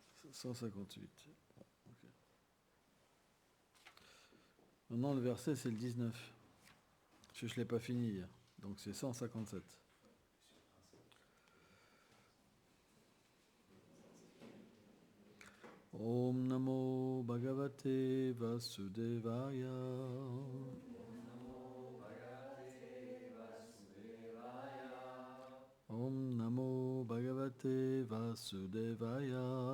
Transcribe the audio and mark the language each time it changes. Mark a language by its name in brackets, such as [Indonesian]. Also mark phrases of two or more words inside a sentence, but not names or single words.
[French] 158. Okay. Maintenant, le verset, c'est le 19. Je ne l'ai pas fini hier. Donc, c'est 157. [Sanskrit] ॐ नमो भगवते वासुदेवाय. ॐ नमो भगवते वासुदेवाय.